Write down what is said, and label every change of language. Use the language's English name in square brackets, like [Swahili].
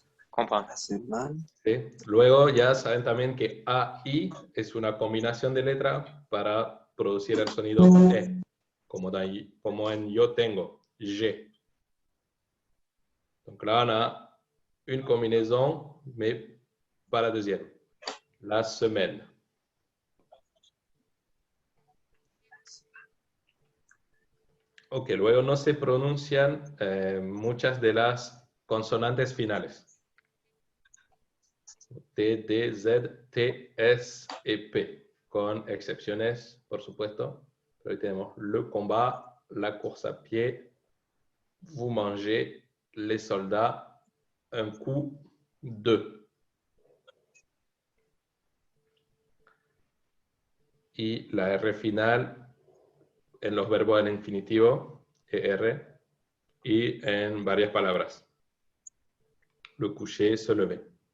[French] Comprends. [Spanish] ¿Sí? Luego ya saben también que AI es una combinación de letra para producir el sonido E, como en yo tengo. [French] j'ai. Donc là, on a une combinaison, mais pas la deuxième. La semaine. [Spanish] Ok, luego no se pronuncian muchas de las consonantes finales. T, D, Z, T, S y P, con excepciones, por supuesto. Pero ahí tenemos [French] le combat, la course à pied, vous mangez, les soldats, un coup, deux. [Spanish] Y la R final en los verbos en infinitivo, ER, y en varias palabras. [French] Le coucher, se lever.